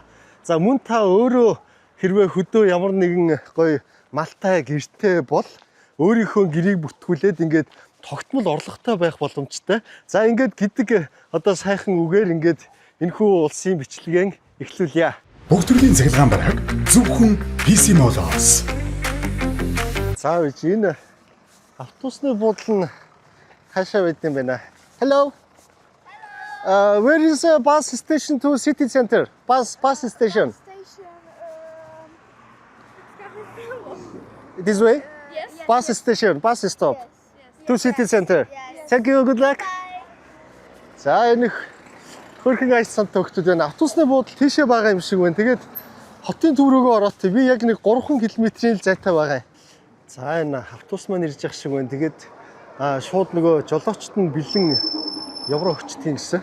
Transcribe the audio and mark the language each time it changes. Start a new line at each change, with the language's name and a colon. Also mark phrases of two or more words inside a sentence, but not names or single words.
Mongolian: За мөн та өөрөө хэрвээ хөдөө ямар нэгэн гоё Малтай гэртээ бол өөрийнхөө гэрийг бүтгүүлээд ингээд тогтмол орлоготой байх боломжтой. За ингээд гэдэг одоо сайхан үгээр ингээд энэхүү улсын бичлэгийг эхлүүлье. Бүх төрлийн цахилгаан бараг зөвхөн PC Mall-оос. За энэ автобусны буудлын хаашаа байд юм бэ нэ?
English: Hello. Where is a bus station to city center? Bus station. This way? Yes. Bus station, bus stop. To city center. Thank you, good luck.
Mongolian: За энэ хөрхэн айцсан төгтөд байна. Автобусны буудал тийшээ байгаа юм шиг байна. Тэгээд хотын төв рүүгээ ороод би яг нэг 3 км-ийн зайтай байгаа. За энэ автобус маань ирж явах шиг байна. Тэгээд шууд нөгөө жолоочт нь бэлэн евро өгчтгийн гэсэн.